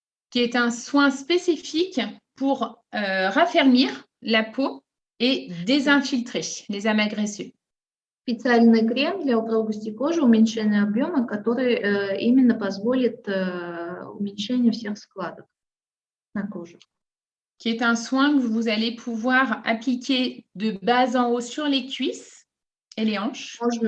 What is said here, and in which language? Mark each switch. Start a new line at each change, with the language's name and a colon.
French: Qui est un soin spécifique pour raffermir la peau et désinfiltrer les amas graisseux.
Russian: Специальный крем для упругости кожи, уменьшения объема, который именно позволит уменьшение всех складок на коже.
French: Qui est un soin que vous allez pouvoir appliquer de bas en haut sur les cuisses et les hanches.